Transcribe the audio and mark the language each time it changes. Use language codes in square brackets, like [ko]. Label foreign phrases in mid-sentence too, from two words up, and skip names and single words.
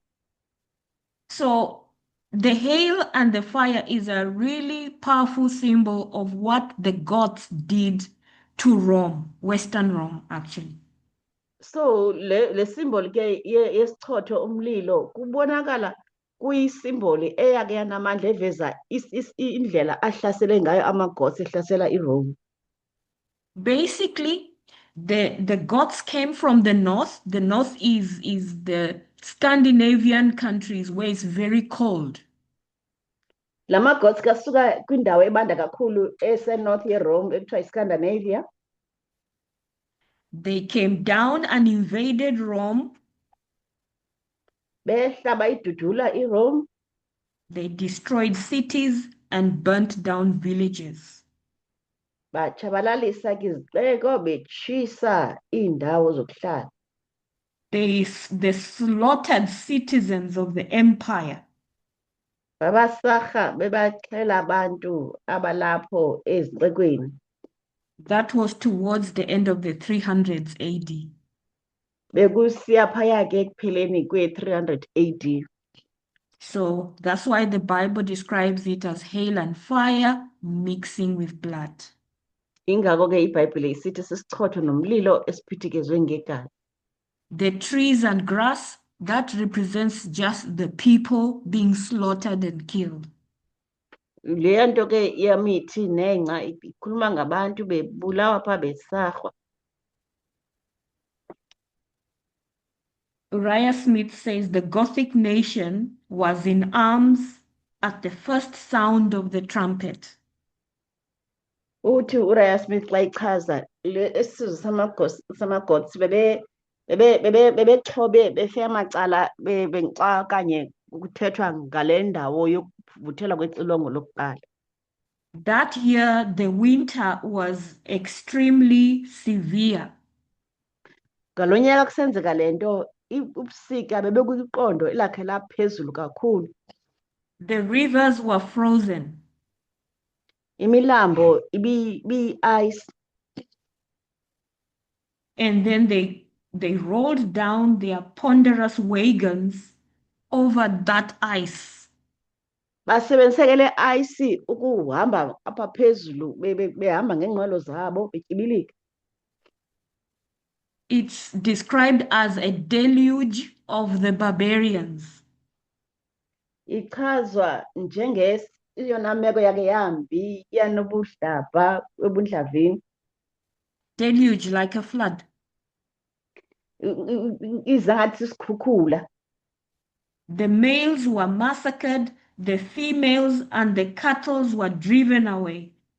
[en] So the hail and the fire is a really powerful symbol of what the gods did to Rome, Western Rome, actually. [xh] So le symbol ke yesichotho umlilo kubonakala kuyisimboli eyake yanamandla eveza indlela ahlasele ngayo amagosi ehlasela iRome. [en] Basically, the gods came from the north. The north is the Scandinavian countries where it's very cold. [xh] La magods kasuka kwindawo ebanda kakhulu ese-north yeRome ekuthiwa iScandinavia. [en] They came down and invaded Rome. [xh] Behla bayidudula iRome. [en] They destroyed cities and burnt down villages. [xh] Batshabalalisa ke izixeko betshisa iindawo zokuhlala. [en] They slaughtered citizens of the empire. [xh] Babasarha bebaxhela abantu abalapho ezixekweni. [en] That was towards the end of the 300s AD. [xh] Bekusiya phaya ke ekupheleni kwe-300 AD. [en] So that's why the Bible describes it as hail and fire mixing with blood. [xh] Ingako ke iBhayibhile isithi sisichotho nomlilo esiphithizwe ngegazi. [en] The trees and grass, that represents just the people being slaughtered and killed. [xh] Leya nto ke yamithi nengca ikhuluma ngabantu bebulawa pha besarhwa. [en] Uriah Smith says the Gothic nation was in arms at the first sound of the trumpet. [xh] Uthi uRaya Smith xa ichaza isizwe samagods bebexhobe befe amacala xa kanye kuthethwa ngale ndawo yokuvuthelwa kwexilongo lokuqala. [en] That year, the winter was extremely severe. [xh] Ngalo nyaka kusenzeka le nto ubusika bebekwiqondo elakhe laphezulu kakhulu. [en] The rivers were frozen. [xh] Imilambo ice. [en] And then they rolled down their ponderous wagons over that ice. [xh] Basebenziseke le ice ukuhamba apha phezulu behamba ngeenqwelo zabo betyibilika. [en] It's described as a deluge of the barbarians. [xh] Ichazwa eyona meko yakhe yambi yanobuhlaba ebundlavini. [en] Deluge, like a flood. [xh] Iza ngathi isikhukhula. [en] The males were massacred, the females and the cattle were driven away.